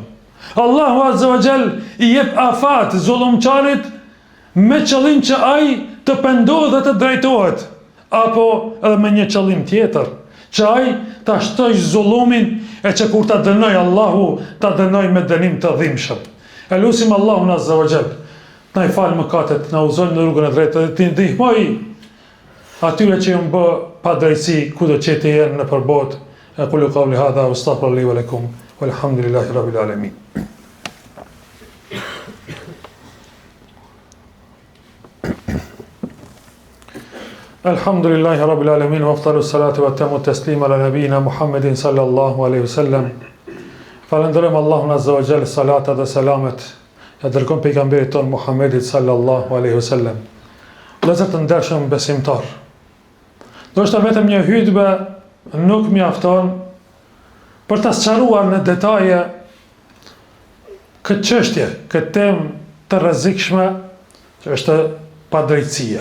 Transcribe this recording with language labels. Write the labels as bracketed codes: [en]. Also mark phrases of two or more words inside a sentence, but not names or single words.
[sq] Allahu [ar] عز وجل [sq] i jep afat zullumçarit me qëllim që ai të pendohet dhe të drejtohet, apo edhe me një qëllim tjetër, që ai ta shtoj zullumin e që kur ta dënoj Allahu, ta dënoj me dënim të dhimbshëm. E lutim Allahun [ar] عز وجل [sq] na i fal mëkatet, na udhëzon në rrugën e drejtë dhe të ndihmoj atyre që janë bë padrejtësi kudo që të jenë në përbot. [ar] أقول قولي هذا وأستغفر الله ولكم والحمد لله رب العالمين. الحمد لله رب العالمين وأفضل الصلاة وأتم التسليم على نبينا محمد صلى الله عليه وسلم. [sq] Falenderojmë Allahun [ar] عز وجل, [sq] salata dhe selamet e dërgon pejgamberit ton Muhammedit [ar] صلى الله عليه وسلم. [sq] Vëllezër të ndershëm besimtar, ndoshta vetëm një hutbë nuk mjafton për ta sqaruar në detaje këtë çështje, këtë temë të rrezikshme që është padrejtësia.